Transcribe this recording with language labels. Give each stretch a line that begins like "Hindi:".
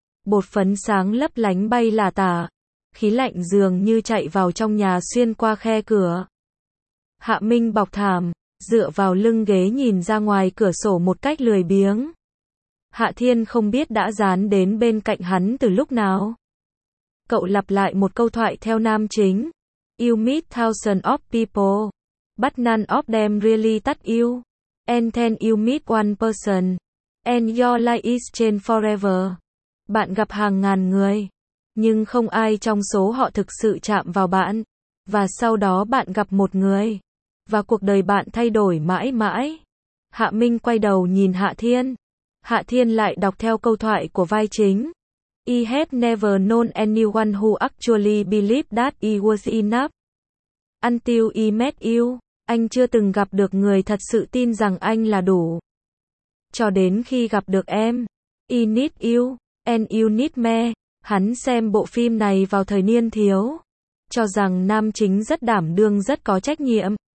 Vietnamese: Bột phấn sáng lấp lánh bay lả tả. Khí lạnh dường như chạy vào trong nhà xuyên qua khe cửa. Hạ Minh bọc thảm. Dựa vào lưng ghế nhìn ra ngoài cửa sổ một cách lười biếng. Hạ Thiên không biết đã dán đến bên cạnh hắn từ lúc nào. Cậu lặp lại một câu thoại theo nam chính.
English: You meet thousand of people. But none of them really that you. And then you meet one person. And your life is changed forever.
Vietnamese: Bạn gặp hàng ngàn người. Nhưng không ai trong số họ thực sự chạm vào bạn. Và sau đó bạn gặp một người. Và cuộc đời bạn thay đổi mãi mãi. Hạ Minh quay đầu nhìn Hạ Thiên. Hạ Thiên lại đọc theo câu thoại của vai chính.
English: I have never known anyone who actually believed that he was enough. Until he met you,
Vietnamese: anh chưa từng gặp được người thật sự tin rằng anh là đủ. Cho đến khi gặp được em,
English: he needs you, and you need me.
Vietnamese: Hắn xem bộ phim này vào thời niên thiếu. Cho rằng nam chính rất đảm đương rất có trách nhiệm.